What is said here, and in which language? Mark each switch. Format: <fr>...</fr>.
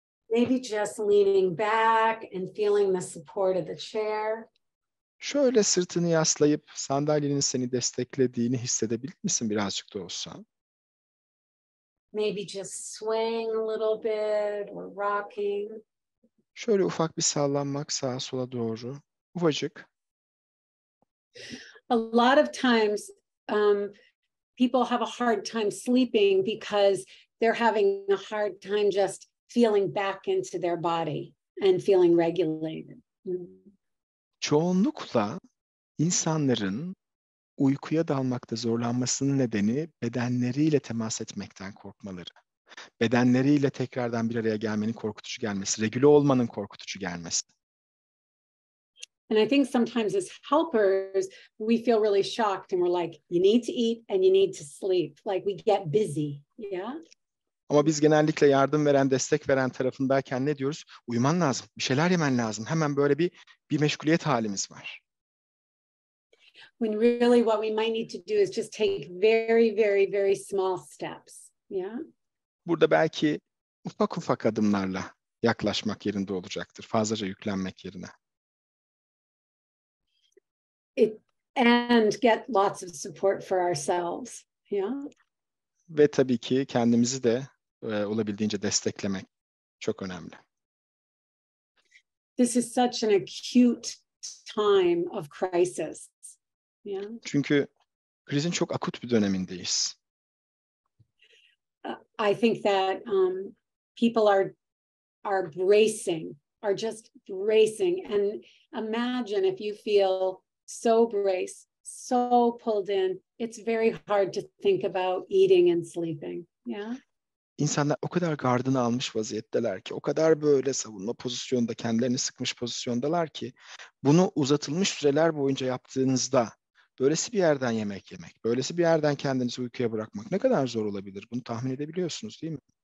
<en>Maybe just leaning back and feeling the support of the chair.</en> <tr>Şöyle sırtını yaslayıp sandalyenin seni desteklediğini hissedebilir misin birazcık da olsa?</tr> <en>Maybe just swaying a little bit or rocking.</en> <tr>Şöyle ufak bir sallanmak sağa sola doğru, ufacık.</tr> <en>A lot of times, people have a hard time sleeping because they're having a hard time just feeling back into their body and feeling regulated.</en> <tr>Çoğunlukla insanların uykuya dalmakta zorlanmasının nedeni bedenleriyle temas etmekten korkmaları. Bedenleriyle tekrardan bir araya gelmenin korkutucu gelmesi, regüle olmanın korkutucu gelmesi.</tr> <en>And I think sometimes as helpers, we feel really shocked and we're like, you need to eat and you need to sleep. Like we get busy, yeah?</en> <tr>Ama biz genellikle yardım veren, destek veren tarafındayken ne diyoruz? Uyuman lazım, bir şeyler yemen lazım. Hemen böyle bir meşguliyet halimiz var.</tr> <en>when really what we might need to do is just take very, very, very small steps. Yeah.</en> <tr>Burada belki ufak ufak adımlarla yaklaşmak yerinde olacaktır. Fazlaca yüklenmek yerine.</tr> <en>And get lots of support for ourselves. Yeah.</en> <tr>Ve tabii ki kendimizi de olabildiğince desteklemek çok önemli.</tr> <en>This is such an acute time of crisis. Yeah.</en> <tr>Çünkü krizin çok akut bir dönemindeyiz.</tr> <en>I think that people are bracing, are just bracing. And imagine if you feel so braced, so pulled in, it's very hard to think about eating and sleeping. Yeah.</en> <tr>İnsanlar o kadar gardını almış vaziyetteler ki, o kadar böyle savunma pozisyonunda, kendilerini sıkmış pozisyondalar ki, bunu uzatılmış süreler boyunca yaptığınızda, böylesi bir yerden yemek yemek, böylesi bir yerden kendinizi uykuya bırakmak ne kadar zor olabilir? Bunu tahmin edebiliyorsunuz değil mi?</tr>